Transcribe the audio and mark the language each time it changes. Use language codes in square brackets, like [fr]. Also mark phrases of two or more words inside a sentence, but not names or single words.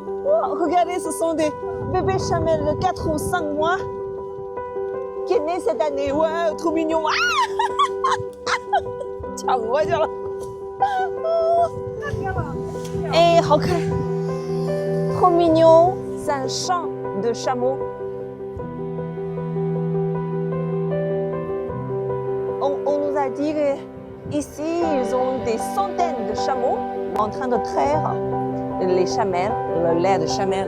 [fr] Oh, regardez, ce sont des bébés chamelles de 4 ou 5 mois qui est né cette année. Ouais, trop mignon. [zh] Ah, 抢过去了。哎，好看， [fr] trop mignon. C'est un champ de chameaux. On nous a dit qu'ici, ils ont des centaines de chameaux en train de traire les chamelles, le lait de chamelle.